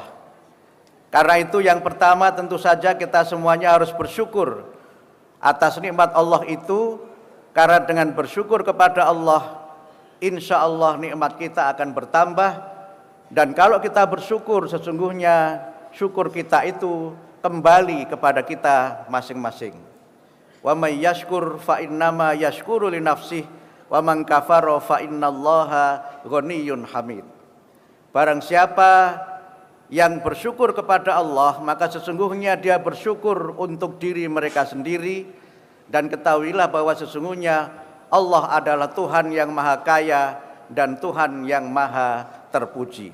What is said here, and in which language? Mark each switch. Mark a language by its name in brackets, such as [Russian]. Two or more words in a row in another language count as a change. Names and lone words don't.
[Indonesian] Karena itu yang pertama tentu saja kita semuanya harus bersyukur atas nikmat Allah itu, karena dengan bersyukur kepada Allah, [Arabic] insya Allah [Indonesian] nikmat kita akan bertambah. Dan kalau kita bersyukur, sesungguhnya syukur kita itu kembali kepada kita masing-masing. [Arabic] ومن يشكر فإنما يشكر لنفسه ومن كفر فإن الله غني حميد. [Indonesian] Barang siapa yang bersyukur kepada Allah, maka sesungguhnya dia bersyukur untuk diri mereka sendiri. Dan ketahuilah bahwa sesungguhnya Allah adalah Tuhan yang maha kaya dan Tuhan yang maha terpuji.